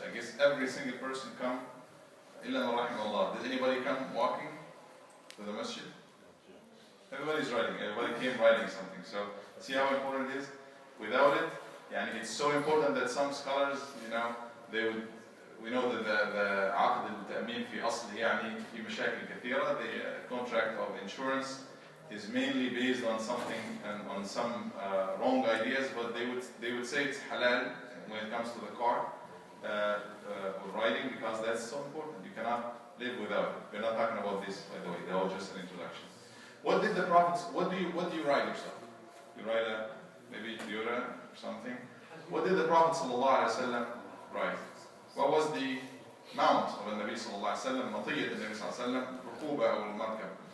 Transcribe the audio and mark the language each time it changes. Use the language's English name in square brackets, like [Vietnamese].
[English] I guess every single person come. [Arabic] إلا من رحم الله. [English] Did anybody come walking to the masjid? Everybody's riding. Everybody came riding something. So see how important it is. Without it, يعني it's so important that some scholars, you know, they would. We know that the [Arabic] عقد التأمين في أصله يعني في مشاكل كثيرة. [English] The contract of insurance is mainly based on something and on some wrong ideas, but they would say it's halal when it comes to the car or riding, because that's so important. You cannot live without it. We're not talking about this, by the way. That was just an introduction. What did the prophets? What do you ride yourself? You ride a maybe Toyota or something. What did the Prophet ﷺ ride? What was the mount of the Nabi sallallahu alaihi wasallam? [Arabic] مطية النبي صلى الله عليه وسلم ركوبة أو المركب.